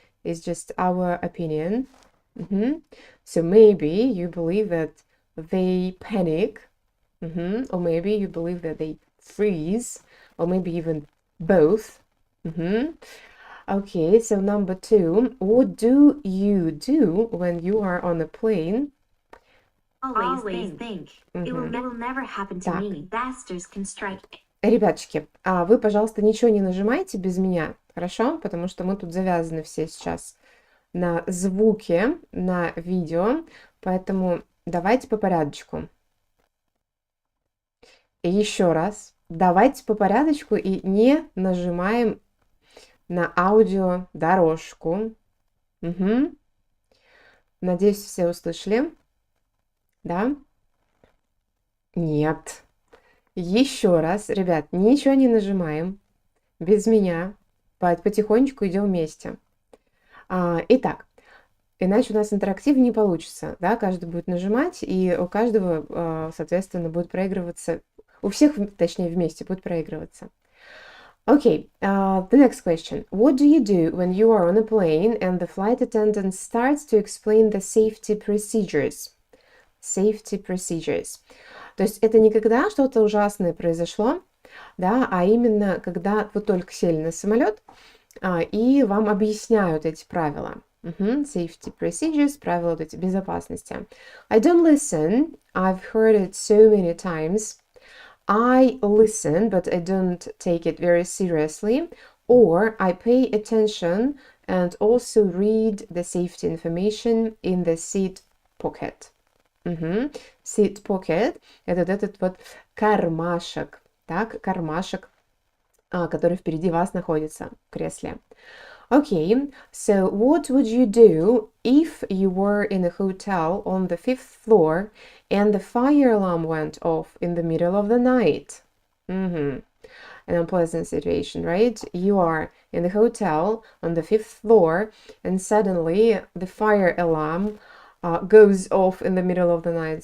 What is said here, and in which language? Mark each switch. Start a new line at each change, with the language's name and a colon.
English: It's just our opinion. So maybe you believe that they panic, or maybe you believe that they freeze, or maybe even both. Okay, so number 2, what do you do when you are on a plane? Always think. It will never happen to me. Disasters can strike.
Russian: Ребяточки, вы, пожалуйста, ничего не нажимайте без меня, хорошо? Потому что мы тут завязаны все сейчас на звуке, на видео, поэтому давайте по порядочку. И еще раз, давайте по порядочку и не нажимаем на аудиодорожку. Надеюсь, все услышали. Да? Нет. Еще раз, ребят, ничего не нажимаем. Без меня. Потихонечку идем вместе. Итак, иначе у нас интерактив не получится. Да? Каждый будет нажимать, и у каждого, соответственно, будет проигрываться. У всех, точнее, вместе будет проигрываться.
English: Okay, the next question. What do you do when you are on a plane and the flight attendant starts to explain the safety procedures? Safety procedures.
Russian: То есть это не когда что-то ужасное произошло, да, а именно когда вы только сели на самолет, и вам объясняют эти правила.
English: Safety procedures,
Russian: правила вот эти безопасности.
English: I don't listen. I've heard it so many times. I listen, but I don't take it very seriously. Or I pay attention and also read the safety information in the seat pocket. Seat pocket
Russian: – это вот этот вот кармашек, так, кармашек, который впереди вас находится в кресле.
English: Okay, so what would you do if you were in a hotel on the 5th floor and the fire alarm went off in the middle of the night? An unpleasant situation, right? You are in the hotel on the 5th floor and suddenly the fire alarm goes off in the middle of the night.